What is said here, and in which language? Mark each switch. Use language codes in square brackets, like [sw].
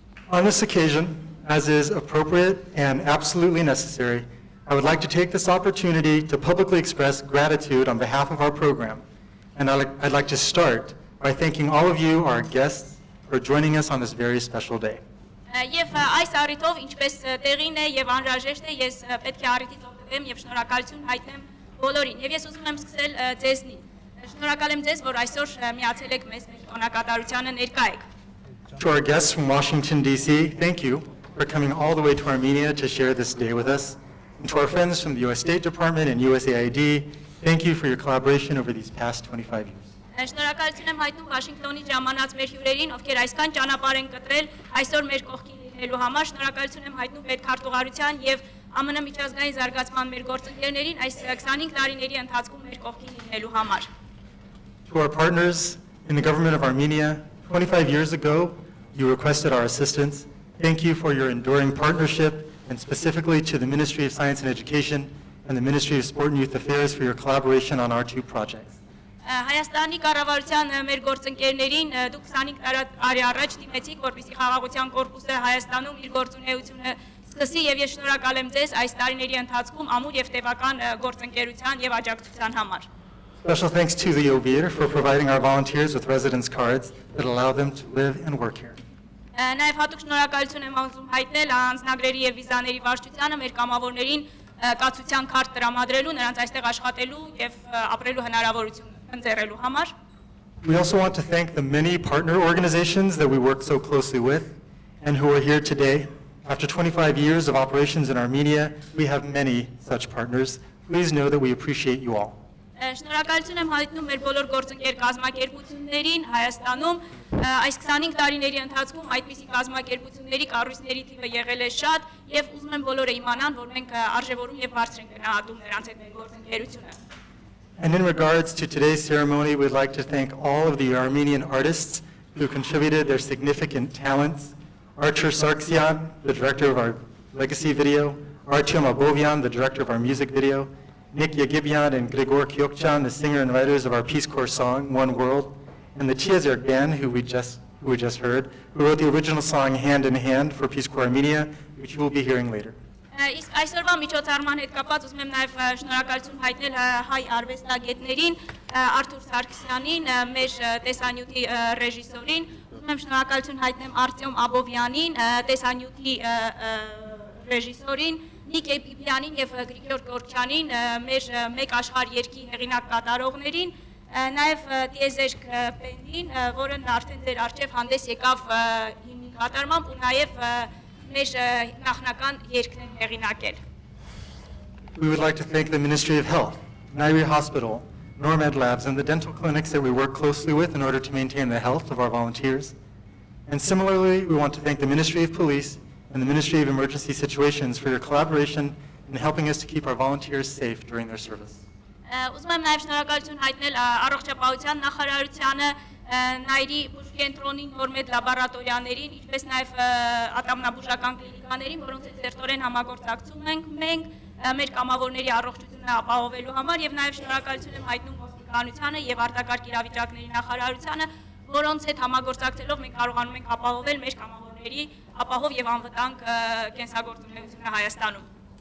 [en] On this occasion, as is appropriate and absolutely necessary, I would like to take this opportunity to publicly express gratitude on behalf of our program. And I'd like to start by thanking all of you, our guests, for joining us on this very special day. [hy] Եվ այս առիթով, ինչպես տեղին է եւ անհրաժեշտ է, ես պետք է առիթից օգտվեմ եւ շնորհակալություն հայտնեմ բոլորին։ Եվ ես ուզում եմ սկսել ձեզնից։ Շնորհակալ եմ ձեզ, որ այսօր միացել եք մեզ մեր տոնակատարությանը ներկա եք։ [en] To our guests from Washington, D.C., thank you for coming all the way to Armenia to share this day with us. And to our friends from the U.S. State Department and USAID, thank you for your collaboration over these past 25 years. [hy] Շնորհակալություն եմ հայտնում Վաշինգտոնի ժամանած մեր հյուրերին, ովքեր այսքան ճանապարհ են կտրել այսօր մեր կողքին լինելու համար։ Շնորհակալություն եմ հայտնում պետքարտուղարության եւ ԱՄՆ միջազգային զարգացման մեր գործընկերներին այս 25 տարիների ընթացքում մեր կողքին լինելու համար։ [en] To our partners in the government of Armenia, 25 years ago, you requested our assistance. Thank you for your enduring partnership, and specifically to the Ministry of Science and Education and the Ministry of Sport and Youth Affairs for your collaboration on our two projects. [hy] Հայաստանի կառավարության մեր գործընկերներին դուք 25 տարի առաջ դիմեցիք, որպեսզի խաղաղության կորպուսը Հայաստանում իր գործունեությունը սկսի, եւ ես շնորհակալ եմ ձեզ այս տարիների ընթացքում ամուր եւ տևական գործընկերության եւ աջակցության համար։ [en] Special thanks to the OVIR for providing our volunteers with residence cards that allow them to live and work here. [hy] Նաեւ հատուկ շնորհակալություն եմ ուզում հայտնել անձնագրերի եւ վիզաների վարչությանը մեր կամավորներին կացության քարտ տրամադրելու, նրանց այստեղ աշխատելու եւ ապրելու հնարավորություն ընձեռելու համար։ [en] We also want to thank the many partner organizations that we work so closely with and who are here today. After 25 years of operations in Armenia, we have many such partners. Please know that we appreciate you all. [hy] Շնորհակալություն եմ հայտնում մեր բոլոր գործընկեր կազմակերպություններին Հայաստանում։ Այս 25 տարիների ընթացքում այդպիսի կազմակերպությունների կառույցների թիվը եղել է շատ, եւ ուզում եմ բոլորը իմանան, որ մենք արժևորում եւ բարձր ենք գնահատում նրանց հետ մեր գործընկերությունը։ [en] And in regards to today's ceremony, we'd like to thank all of the Armenian artists who contributed their significant talents, Archer Sargsyan, the director of our legacy video, Artyom Abovyan, the director of our music video, Nick Yagibyan and Grigor Kyokchan, the singer and writers of our Peace Corps song, One World, and the Tiazir Band, who we just heard, who wrote the original song Hand in Hand for Peace Corps Armenia, which you will be hearing later. [hy] Իսկ այսօրվա միջոցառման հետ կապված ուզում եմ նաև շնորհակալություն հայտնել հայ արվեստագետներին, Արթուր Սարգսյանին, մեր տեսանյութի ռեժիսորին, ուզում եմ շնորհակալություն հայտնեմ Արտյոմ Աբովյանին, տեսանյութի ռեժիսորին, Նիկ Էպիպյանին եւ Գրիգոր Կորչյանին, մեր մեկ աշխարհ երկի հեղինակ կատարողներին, նաև Տիեզերք բենդին, որը արդեն ձեր արժեվ հանդես եկավ հիմնի կատարմամբ ու նաև մեր նախնական երգն հեղինակել։ [en] We would like to thank the Ministry of Health, Nairi Hospital, NorMed Labs, and the dental clinics that we work closely with in order to maintain the health of our volunteers. And similarly, we want to thank the Ministry of Police and the Ministry of Emergency Situations for your collaboration in helping us to keep our volunteers safe during their service. [hy] Ուզում եմ նաև շնորհակալություն հայտնել առողջապահության նախարարությանը, Նայրի բուժկենտրոնին, նորմեդ լաբորատորիաներին, ինչպես նաև ատամնաբուժական կլինիկաներին, որոնց հետ սերտորեն համագործակցում ենք մենք մեր կամավորների առողջությունը ապահովելու համար եւ նաև շնորհակալություն եմ հայտնում ոստիկանությանը եւ արտակարգ իրավիճակների նախարարությանը, որոնց հետ համագործակցելով մենք կարողանում ենք ապահովել մեր կամավորների ապահով եւ անվտանգ կենսագործունեությունը Հայաստանում։